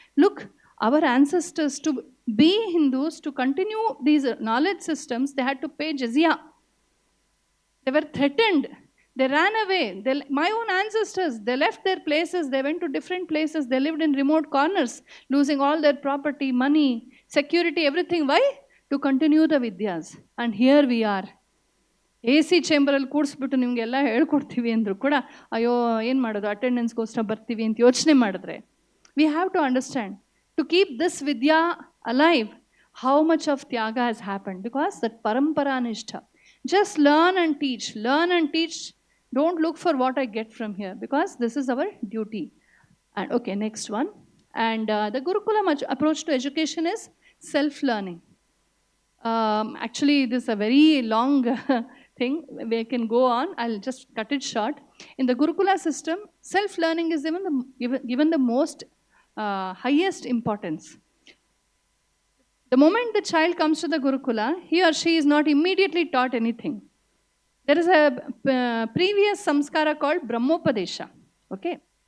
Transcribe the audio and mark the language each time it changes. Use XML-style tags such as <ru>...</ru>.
<en>Look, our ancestors, to be Hindus, to continue these knowledge systems, they had to pay jizya. They were threatened. They ran away. My own ancestors, they left their places. They went to different places. They lived in remote corners, losing all their property, money, security, everything. Why? To continue the Vidyas. And here we are.</en> <kn>A C ಚೇಂಬರಲ್ಲಿ ಕೂಡಿಸ್ಬಿಟ್ಟು ನಿಮಗೆಲ್ಲ ಹೇಳ್ಕೊಡ್ತೀವಿ ಅಂದರೂ ಕೂಡ ಅಯ್ಯೋ ಏನು ಮಾಡೋದು ಅಟೆಂಡೆನ್ಸ್ಗೋಸ್ಕರ ಬರ್ತೀವಿ ಅಂತ ಯೋಚನೆ ಮಾಡಿದ್ರೆ</kn> <en>We have to understand to keep this ವಿದ್ಯಾ alive how much of ತ್ಯಾಗ has happen because that ಪರಂಪರಾ ನಿಷ್ಠ just learn and teach don't look for what I get from here because this is our duty and okay next one and the gurukul approach to education is self learning actually this is a very long thing. We can go on. I'll just cut it short. In the Gurukula system, self-learning is given the most highest importance. The moment the child comes to the Gurukula, he or she is not immediately taught anything. There is a previous samskara called Brahmopadesha. Okay?</en>